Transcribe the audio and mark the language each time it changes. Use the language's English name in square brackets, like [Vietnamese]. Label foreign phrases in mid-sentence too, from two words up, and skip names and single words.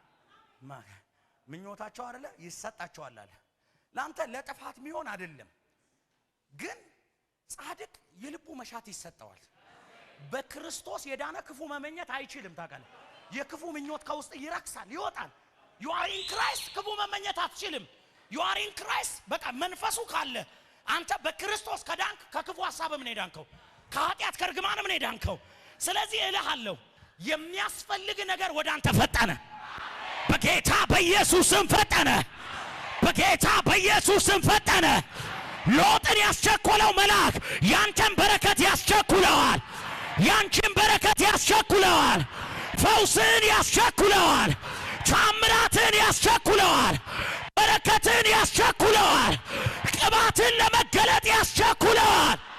[Amharic] ምኞታቸው አይደለ ይሰጣቸዋል አለ። ላንተ ለጥፋት የሚሆን አይደለም፣ ግን ጻድቅ የልቡ መሻት ይሰጠዋል። በክርስቶስ የዳነ ክፉ መመኘት አይችልም። ታውቃለህ፣ የክፉ ምኞት ከውስጥ ይረክሳል፣ ይወጣል። [English] you are in Christ [Amharic] ክፉ መመኘት አትችልም። [English] you are in Christ [Amharic] በቃ መንፈሱ ካለ አንተ በክርስቶስ ከዳንክ ከክፉ ሐሳብ ምን ሄዳንከው? ከኃጢአት ከርግማን ምን ሄዳንከው? ስለዚህ እልሃለሁ የሚያስፈልግ ነገር ወደ አንተ ፈጠነ። በጌታ በኢየሱስም ፈጠነ። በጌታ በኢየሱስም ፈጠነ። ሎጥን ያስቸኮለው መልአክ ያንተን በረከት ያስቸኩለዋል። ያንቺን በረከት ያስቸኩለዋል። ፈውስን ያስቸኩለዋል። ታምራትን ያስቸኩለዋል። በረከትን ያስቸኩለዋል። ቅባትን ለመገለጥ ያስቸኩለዋል።